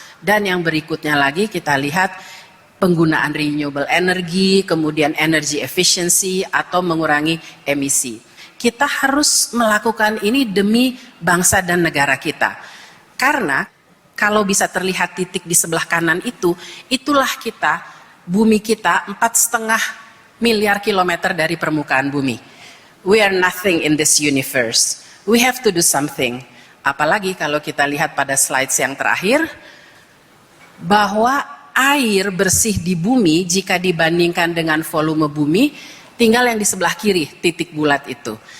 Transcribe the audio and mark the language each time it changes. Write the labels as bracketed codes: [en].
[id] Dan yang berikutnya lagi kita lihat penggunaan renewable energy, kemudian energy efficiency atau mengurangi emisi. Kita harus melakukan ini demi bangsa dan negara kita. Karena kalau bisa terlihat titik di sebelah kanan itu, itulah kita, bumi kita 4,5 miliar kilometer dari permukaan bumi. [en] We are nothing in this universe. We have to do something. [id] Apalagi kalau kita lihat pada slides yang terakhir, bahwa air bersih di bumi jika dibandingkan dengan volume bumi, tinggal yang di sebelah kiri, titik bulat itu.